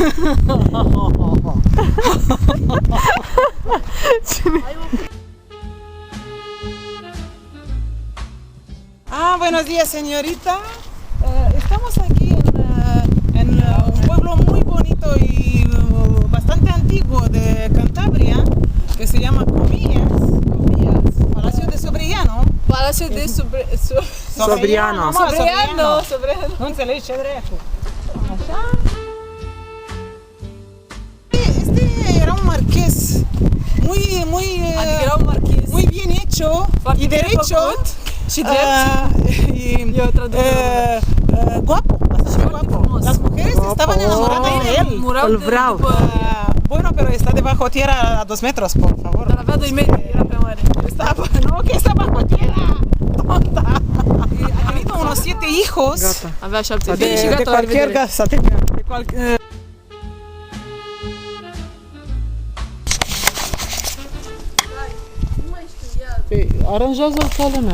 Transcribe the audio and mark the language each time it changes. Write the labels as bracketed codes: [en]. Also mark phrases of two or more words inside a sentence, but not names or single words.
[es] Buenos días, señorita. Estamos aquí en un pueblo muy bonito y bastante antiguo de Cantabria, que se llama Comillas. Palacio de Sobriano. Palacio de Sobriano. Sobriano. [ro] Nu înțelegi ce dracu. Așa. [es] Este era un marqués [ro] Adică era un marchis [es] muy bien hecho y derecho [ro] și drept. Eu traduc [es] guapo, bastante guapo. Las mujeres estaban enamoradas de él. [ro] Îl vreau. [es] Bueno, pero está debajo tierra a 2 metros, por favor. [ro] Dar avea 2 metri, era prea mare. [es] No, que está bajo tierra. Tonta. Ha tenido unos 7 hijos. [ro] Gata. Avea 7 fii și [es] De [ro] gata, la [es] cualquier [ro] revedere. [es] casa. De cualquier... [ro] Aranjează calea mea.